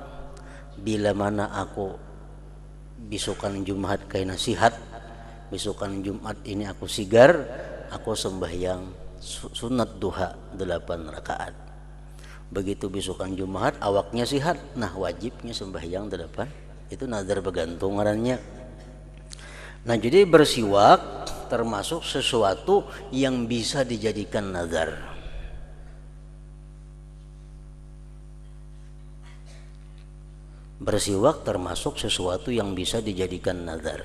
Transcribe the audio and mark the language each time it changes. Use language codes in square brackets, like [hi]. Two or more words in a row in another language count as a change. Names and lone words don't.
[bjn] Bila mana aku bisukan Jumat kayak nasihat, bisukan Jumat ini aku sigar, aku sembahyang sunat duha 8 rakaat. Begitu bisukan Jumat awaknya sihat, nah wajibnya sembahyang 8. Itu nazar bergantung ngarannya. [id] Nah jadi bersiwak termasuk sesuatu yang bisa dijadikan nazar. Bersiwak termasuk sesuatu yang bisa dijadikan nazar.